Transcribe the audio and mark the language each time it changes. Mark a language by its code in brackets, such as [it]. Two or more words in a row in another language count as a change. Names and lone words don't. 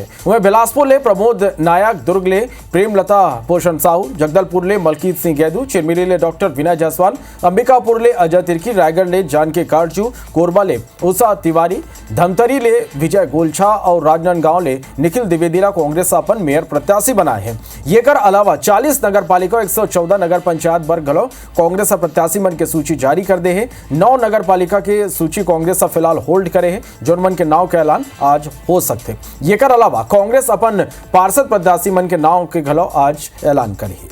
[hne] वह बिलासपुर ले प्रमोद नायक, दुर्ग ले प्रेमलता पोषण साहू, जगदलपुर ले मलकीत सिंह गैदू, चिरमिली ले डॉक्टर विनय जायसवाल, अंबिकापुर ले अजय तिर्की, रायगढ़ ले जानकी कारजू, कोरबा ले उषा तिवारी, धमतरी ले विजय गोलछा और राजनांदगांव ले निखिल द्विवेदीला कांग्रेस अपन मेयर प्रत्याशी बनाए हैं। ये कर अलावा 40 नगर पालिका 114 नगर पंचायत वर्ग गलो कांग्रेस प्रत्याशी मन के सूची जारी कर दे है। 9 नगर पालिका के सूची कांग्रेस फिलहाल होल्ड करे है। जोन मन के नाव के ऐलान आज हो सकते। ये कर अलावा कांग्रेस अपन पार्षद प्रत्याशी मन के नाव के घलो आज ऐलान करी।